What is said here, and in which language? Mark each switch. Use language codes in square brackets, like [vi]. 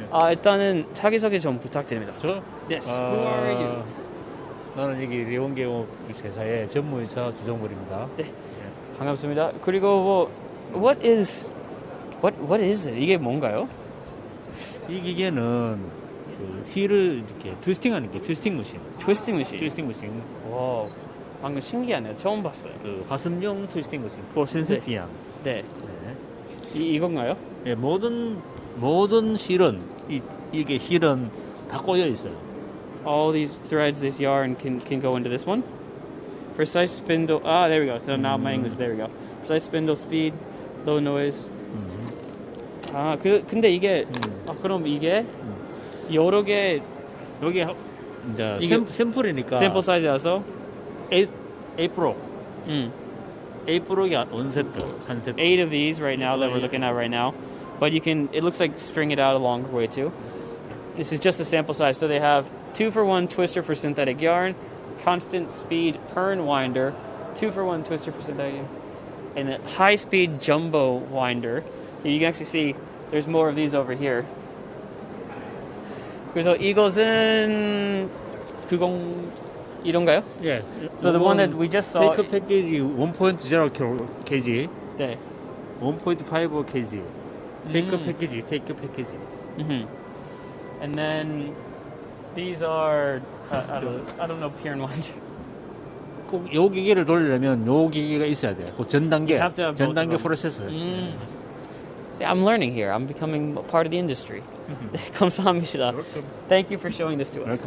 [ko] 일단은 자기소개 좀 부탁드립니다. 저? [en] Yes. Who are you? [ko] 나는 여기 대원기계공업 회사의 전무이사 주정벌입니다. 네. 반갑습니다. 그리고 [en] what is it? [ko] 이게 뭔가요? 이 기계는 그 실을 이렇게 트위스팅하는 게 트위스팅 머신. 트위스팅 머신. 트위스팅 머신. 와, 방금 신기하네요. 처음 봤어요. 그 가슴용 트위스팅 머신. [en] for sensitive. [ko] 네. 이건가요? 네, 모든 실은 이게 실은 다 꼬여 있어요. [en] All these threads, this yarn can go into this one. Precise spindle. There we go. So now my English. There we go. Precise spindle speed, low noise. [ko] 근데 이게 그럼 이게 여러 개 여기 이제 샘플이니까. 샘플 사이즈라서 A 프로. A 프로가 원 세트, 한 세트. [en] 8 of these right now that we're looking at right now. But it looks like string it out a long way too. This is just a sample size. So they have 2-for-1 twister for synthetic yarn, constant speed pern winder, 2-for-1 twister for synthetic yarn, and a high speed jumbo winder. You can actually see there's more of these over here. [ko] 그래서 이것은 이런가요? 예. [en] So the one that we just saw. [ko] 테이크 패키지 1.0 kg. 네. 1.5 kg. 테이크 패키지. [en] And then these are I don't know Piern winder. [ko] 꼭 요 기계를 돌리려면 요 기계가 있어야 돼. 그 전 단계 프로세스. [en] See, I'm learning here. I'm becoming a part of the industry. [ko] 감사합니다. [en] Thank you for showing this to us.